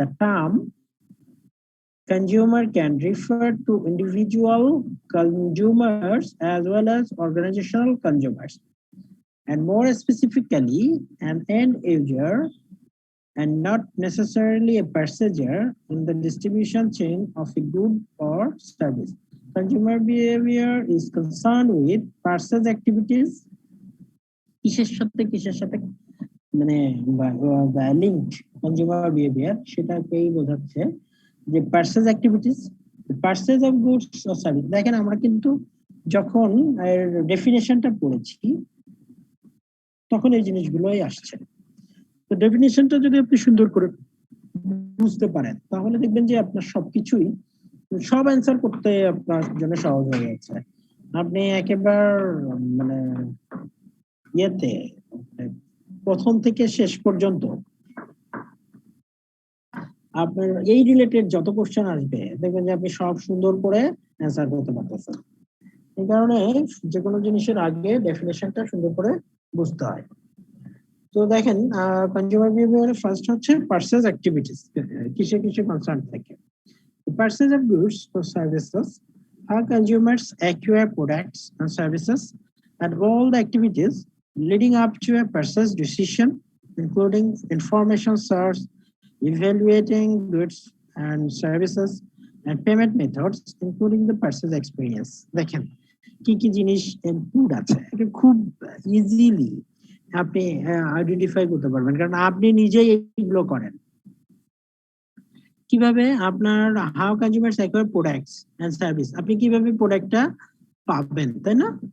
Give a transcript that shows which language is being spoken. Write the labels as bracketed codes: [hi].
[en] The term consumer can refer to individual consumers as well as organizational consumers, and more specifically an end user and not necessarily a passenger in the distribution chain of a good or service. Consumer behavior is concerned with purchase activities, [bn] কিসের সাথে মানে linked consumer behaviour, সেটাকেই বোঝাচ্ছে যে purchase activities, purchase of goods or service. দেখেন আমরা কিন্তু যখন ডেফিনেশনটা পড়েছি তখন এই জিনিসগুলোই আসছে। তো ডেফিনেশনটা যদি আপনি সুন্দর করে বুঝতে পারেন তাহলে দেখবেন যে আপনার সবকিছুই সব অ্যান্সার করতে আপনার জন্য সহজ হয়ে যাচ্ছে। আপনি একেবারে মানে ইয়েতে প্রথম থেকে শেষ পর্যন্ত আপনার এই রিলেটেড যত কোশ্চেন আসবে দেখবেন যে আপনি সব সুন্দর করে অ্যান্সার করতে পারতেছেন। এই কারণে যে কোনো জিনিসের আগে ডেফিনেশনটা সুন্দর করে বুঝতে হয়। তো দেখেন কনজিউমার বিহেভিয়ার ফার্স্ট হচ্ছে পারচেজ অ্যাক্টিভিটিস, কিসে কিসে কনসার্ন থাকে। [en] Purchase of goods or services, how consumers acquire products and services, and all the activities leading up to a purchase decision, including information source, evaluating goods and services, and payment methods, including the purchase experience. [bn] দেখেন কি কি জিনিস include আছে, এটা খুব easily আপনি identify করতে পারবেন, কারণ আপনি নিজেই এগুলো করেন। কিভাবে আপনার [en] how consumers acquire products and service, [bn] আপনি কিভাবে প্রোডাক্টটা পাবেন, তাই না?